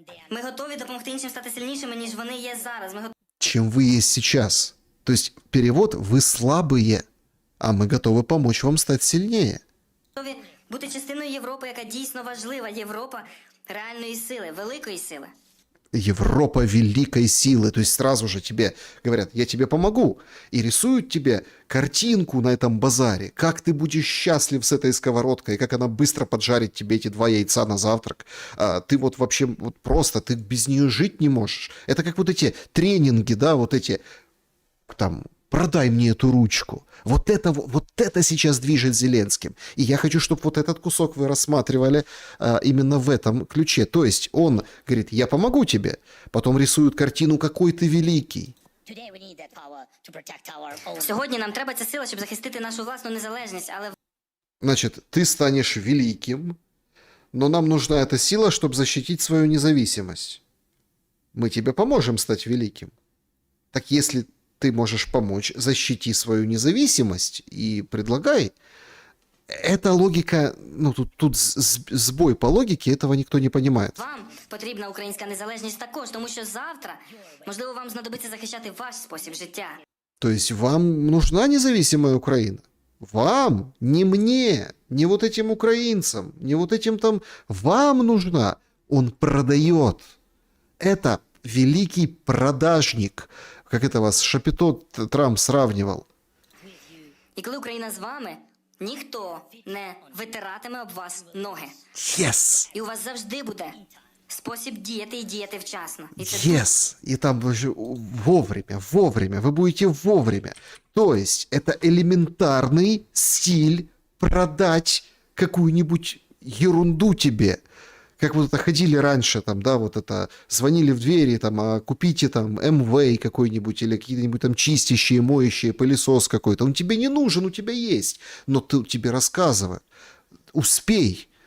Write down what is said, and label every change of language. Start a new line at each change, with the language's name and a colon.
Ukrainian: Ми готові допомогти іншим стати сильнішими, ніж вони є зараз. Ми
Russian: Чем вы есть сейчас. То есть перевод «вы слабые», а мы готовы помочь вам стать сильнее.
Ukrainian: готові бути частиною Європи, яка дійсно важлива. Європа реальної сили, великої сили.
Russian: Европа великой силы. То есть сразу же тебе говорят, я тебе помогу. И рисуют тебе картинку на этом базаре. Как ты будешь счастлив с этой сковородкой, как она быстро поджарит тебе эти 2 яйца на завтрак. Ты вот вообще вот просто, ты без нее жить не можешь. Это как вот эти тренинги, да, вот эти, там, продай мне эту ручку. Вот это сейчас движет Зеленским. И я хочу, чтобы вот этот кусок вы рассматривали именно в этом ключе. То есть он говорит, я помогу тебе. Потом рисуют картину, какой ты великий.
Ukrainian: Сьогодні нам треба ця сила, щоб захистити нашу власну незалежність, але
Russian: Значит, ты станешь великим, но нам нужна эта сила, чтобы защитить свою независимость. Мы тебе поможем стать великим. Так если ты можешь помочь, защити свою независимость и предлагай. Эта логика, ну тут сбой по логике, этого никто не понимает.
Ukrainian: вам потрібна українська незалежність також, тому що завтра, можливо, вам знадобиться захищати ваш спосіб життя.
Russian: То есть вам нужна независимая Украина? Вам, не мне, не вот этим украинцам, не вот этим там, вам нужна. Он продает. Это великий продажник, как это вас Шапито Трамп сравнивал.
Ukrainian: І коли Україна з вами, ніхто не витиратиме об вас ноги.
English: Yes!
Ukrainian: І у вас завжди буде спосіб діяти і діяти вчасно. І це
English: Yes!
Russian: И там вовремя, вы будете вовремя. То есть это элементарный стиль продать какую-нибудь ерунду тебе. Как вот это ходили раньше, там, да, вот это, звонили в двери, там, а купите там МВ какой-нибудь или какие-нибудь там чистящие, моющие, пылесос какой-то. Он тебе не нужен, у тебя есть, но тебе рассказывают. Успей.